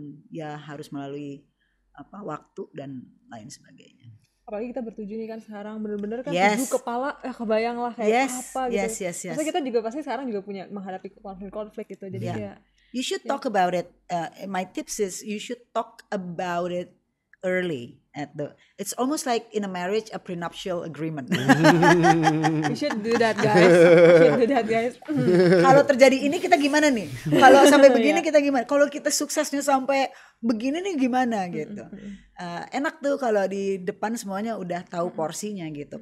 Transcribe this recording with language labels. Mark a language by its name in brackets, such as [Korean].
[Indonesian] Ya harus melalui waktu dan lain sebagainya. Apalagi kita bertujuh nih kan sekarang bener-bener kan tujuh kepala kebayang lah kayak apa gitu. Maksudnya kita juga pasti sekarang juga punya menghadapi konflik gitu. Jadi ya [English] you should talk about it. My tips is you should talk about it early. It's almost like in a marriage a prenuptial agreement. You should do that guys. [Indonesian] Kalau terjadi ini kita gimana nih? Kalau sampai begini kita gimana? Kalau kita suksesnya sampai begini nih gimana gitu. Enak tuh kalau di depan semuanya udah tahu porsinya gitu.